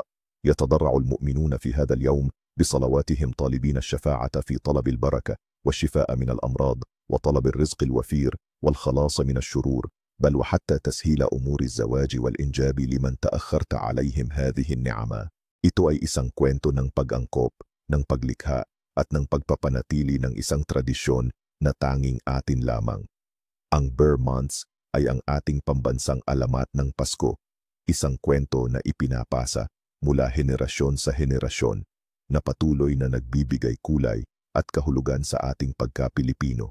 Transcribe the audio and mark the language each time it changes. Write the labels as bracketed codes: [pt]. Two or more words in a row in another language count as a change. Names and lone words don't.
[ar] يتضرع المؤمنون في هذا اليوم بصلواتهم طالبين الشفاعة في طلب البركة والشفاء من الأمراض وطلب الرزق الوفير والخلاص من الشرور، بل وحتى تسهيل أمور الزواج والإنجاب لمن تأخرت عليهم هذه النعمة. [tl] Ito ay isang kwento ng pag-angkop, ng paglikha, at ng pagpapanatili ng isang tradisyon na tanging atin lamang. Ang Ber Months ay ang ating pambansang alamat ng Pasko, isang kwento na ipinapasa mula henerasyon sa henerasyon, na patuloy na nagbibigay kulay at kahulugan sa ating pagka-Pilipino.